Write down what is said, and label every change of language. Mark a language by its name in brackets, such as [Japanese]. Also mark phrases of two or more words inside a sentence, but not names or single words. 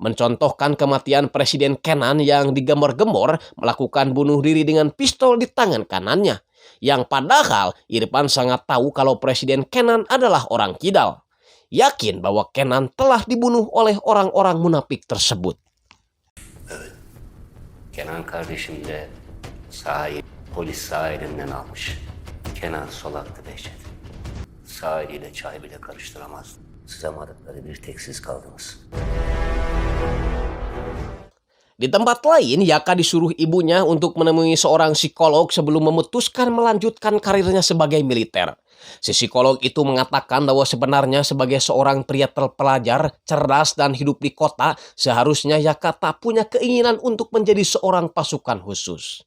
[Indonesian] mencontohkan kematian Presiden Kenan yang digembar-gembor melakukan bunuh diri dengan pistol di tangan kanannya. Yang padahal Irfan sangat tahu kalau Presiden Kenan adalah orang kidal. Yakin bahwa Kenan telah dibunuh oleh orang-orang munafik tersebut. [Turkish] Kenan kardeşim de polis sağ elinden almış. Kenan solaktı Behçet. Sağ eliyle çay bile karıştıramazdı. Sızamadıkları bir tek siz kaldınız. [Indonesian] Di tempat lain, Yaka disuruh ibunya untuk menemui seorang psikolog sebelum memutuskan melanjutkan karirnya sebagai militer. Si psikolog itu mengatakan bahwa sebenarnya sebagai seorang pria terpelajar, cerdas, dan hidup di kota, seharusnya Yaka tak punya keinginan untuk menjadi seorang pasukan khusus.